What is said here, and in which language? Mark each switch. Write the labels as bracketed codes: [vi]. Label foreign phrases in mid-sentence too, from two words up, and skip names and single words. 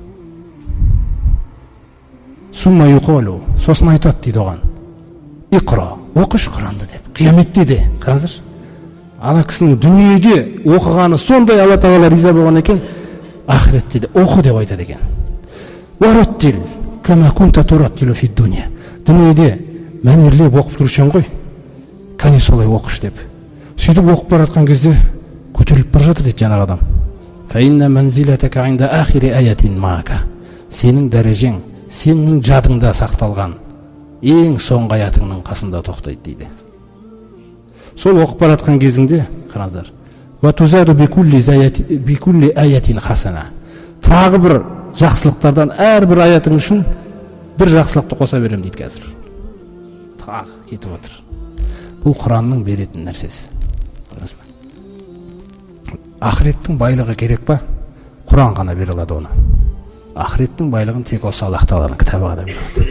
[ar] ثم يقال, [kk] сосын айтады дейді оған. Иқра, оқыш Құранды деп. Қияметте де, қараңыздаршы. Ана кісінің дүниеде оқығаны сондай Алла тағала риза болған екен, ақыретте де оқы деп айтады екен. [ar] ورتل, كما كنت ترتل في الدنيا. [kk] Дүниеде мәнерлеп оқып тұрушың ғой, кәне солай оқыш деп. Сөйтіп оқып баратқан кезде көтеріліп бара жатыр дейді жаңағы адам. [ar] فإن منزلتك عند آخر آية معك. [kk] Сенің дәрежең, сенің жадыңда сақталған ең соңғы аятыңның қасында тоқтайды дейді. Сол оқып баратқан кезіңде, қараңыздар, [ar] و تزاد بكل آية حسنة. [kk] Тағы бір жақсылықтардан әрбір аятың үшін бір жақсылықты қоса берем дейді қазір. Тағы кетіп отыр. Бұл Құранның беретін нәрсесі. Ақыреттің байлығы керек па? Құран ғана бере алады оны. Ақыреттің байлығын тек осы Аллах тағаланың кітабы ғана бере алады.